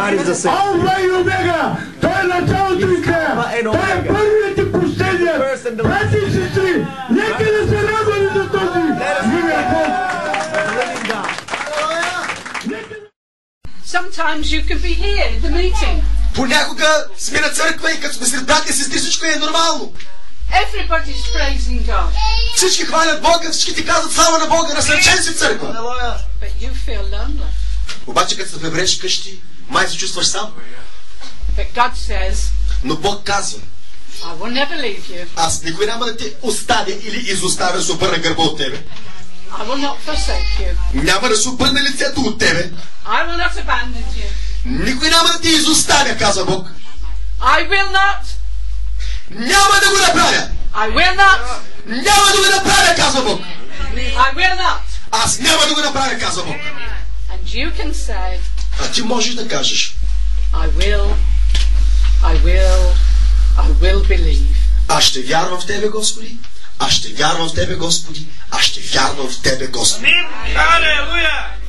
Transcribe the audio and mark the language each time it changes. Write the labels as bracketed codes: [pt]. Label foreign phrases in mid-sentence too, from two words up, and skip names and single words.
[bg] Jesus. Алфа и Омега. Той е началото и края. Той е първият и последният. Братя и сестри, нека да се радваме за този живия Бог. [en] Sometimes you can be here in the meeting. [bg] Понякога сме на църква и като сме сред братя и сестри, всичко е нормално. [en] Everybody's praising God. [bg] Всички хвалят Бога, всички ти казват слава на Бога, насърчен си в църква. [en] But you feel lonely. [bg] Обаче като се прибереш вкъщи, май се чувстваш сам. [en] But God says, [bg] Но Бог казва, [en] I will never leave you. [bg] аз никой няма да те оставя или изоставя, се обърна гърба от тебе. [en] I will not forsake you. [bg] Няма да се обърна лицето от тебе. [en] I will not abandon you. [bg] Никой няма да те изоставя, казва Бог. [en] I will not. [bg] Няма да го направя. [en] I will not. [bg] Няма да го направя, казва Бог. [en] I will not. [bg] Аз няма да го направя, казва Бог. [en] And you can say, [bg] А ти можеш да кажеш, [en] I will believe. [bg] аз ще вярвам в тебе, Господи. Аз ще вярвам в тебе, Господи. Аз ще вярвам в тебе, Господи. Алелуя!